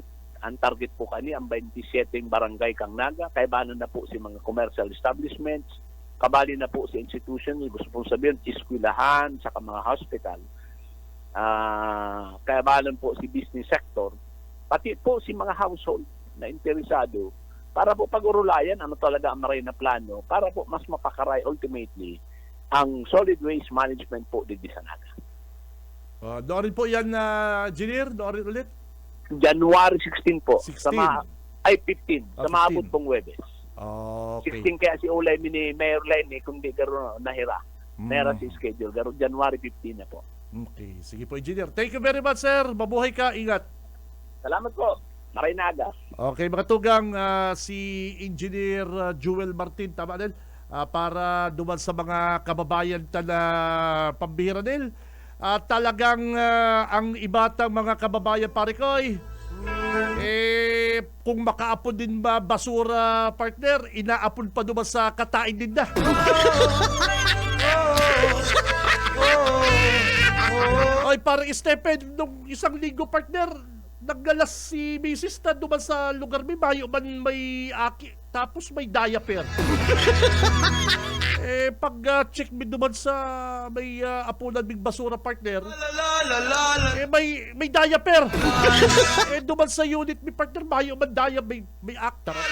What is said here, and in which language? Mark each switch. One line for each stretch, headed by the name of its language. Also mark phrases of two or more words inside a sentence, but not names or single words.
Bikol: Ang target po kani ang 27 barangay kang Naga, kay banan na po si mga
English: commercial establishments,
Bikol: kabali na po si institution, gusto pong sabihin, eskwelahan, saka mga hospital. Kaya banan po si business sector, pati po si mga household na interesado, para po pag-urulayan ano talaga ang maray na plano, para po mas mapakaray ultimately ang
English: solid waste management
Bikol: po dito sa Naga.
Filipino: Doon rin po yan, Engineer, doon rin ulit. January 16 po. 16. Sa 15. Sa 15.
Bikol: maabot pong Webes. Okay. 16 kaya si Ulay ni Mayor Lenny kung di garo nahira. Nahira si schedule. Garo January 15 na po.
Filipino: Okay. Sige po, Engineer.
English: Thank you very much,
Filipino: sir. Mabuhay ka. Ingat.
Bikol: Salamat po. Maray Naga. Okay, mga tugang, si Engineer Joel Martin, tama din, para duman sa mga kababayan na pambihira nil. Talagang ang ibatang mga kababayan, Parikoy, kung makaapon din ba basura, partner, inaapon pa duman sa katain din na.
Filipino: Oy, parang Stephen, nung isang linggo, partner, naggalas si Mrs.
Bikol: na duman sa lugar may may aki, tapos may diaper. Pag check me duman sa may apunan big basura, partner, may diaper. Duman sa unit mi, partner, man may actor.